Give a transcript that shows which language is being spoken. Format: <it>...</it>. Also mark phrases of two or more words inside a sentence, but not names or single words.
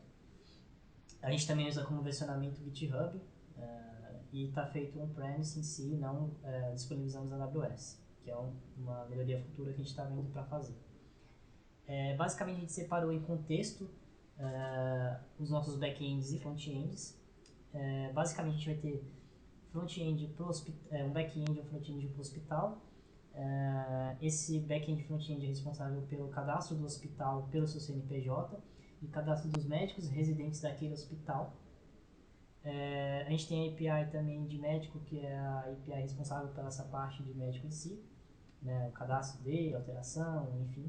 <pt>A gente também usa como versionamento GitHub e está feito on-premise em si, não disponibilizamos na AWS, que é uma melhoria futura que a gente está vendo para fazer. Basicamente, a gente separou em contexto os nossos back-ends e front-ends. Basicamente, a gente vai ter front-end um back-end e um front-end para o hospital. Esse back-end e front-end é responsável pelo cadastro do hospital pelo seu CNPJ e cadastro dos médicos residentes daquele hospital. A gente tem a API também de médico, que é a API responsável pela essa parte de médico em si, né, o cadastro dele, alteração, enfim.</pt>